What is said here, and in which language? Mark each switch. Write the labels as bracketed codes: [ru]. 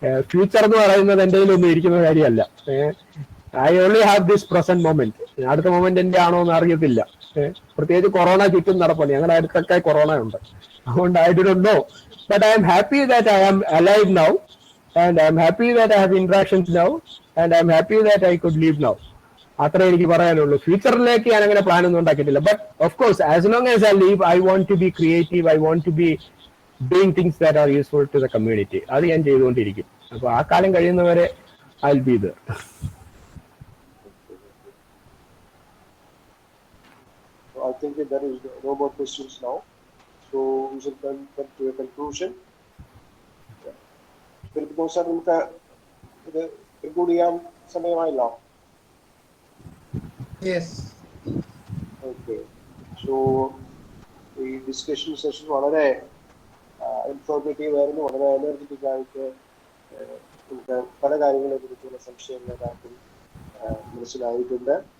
[ml] Future എന്ന് പറയുന്നത് എൻ്റെ കയ്യിലൊന്നും ഇരിക്കുന്ന കാര്യമല്ല. [en] I only have this present moment. [ml] അടുത്ത മൊമെന്റ് എൻ്റെ ആണോ എന്ന് അറിയത്തില്ല. പ്രത്യേകിച്ച് കൊറോണ ചുറ്റും നടപ്പുണ്ട്. ഞങ്ങളുടെ അടുത്തൊക്കെ കൊറോണ ഉണ്ട്. അതുകൊണ്ട് [en] I don't know. But I am happy that I am alive now, and I am happy that I have interactions now, and I am happy that I could live now. [ml] അത്രേ എനിക്ക് പറയാനുള്ളൂ. ഫ്യൂച്ചറിലേക്ക് ഞാൻ അങ്ങനെ plan ഒന്നും ഉണ്ടാക്കിയിട്ടില്ല. [en] But of course as long as I live I want to be creative, I want to be doing things that are useful to the community. [ml] അത് ഞാൻ ചെയ്തുകൊണ്ടിരിക്കും. അപ്പൊ ആ കാലം കഴിയുന്നവരെ [en] I will be there. I think that there is no more questions now. So we should come to a conclusion. [ml] Philip sir, നമുക്ക് ഇത് conclude ചെയ്യാൻ സമയമായില്ല. [en] Yes. Okay. [ml] So ഈ ഡിസ്കഷൻ സെഷൻ വളരെ ഇൻഫോർമേറ്റീവ് ആയിരുന്നു, വളരെ എനർജറ്റിക് ആയിട്ട് നമുക്ക് പല കാര്യങ്ങളെ കുറിച്ചുള്ള സംശയങ്ങൾ എല്ലാവർക്കും മനസ്സിലായിട്ടുണ്ട്.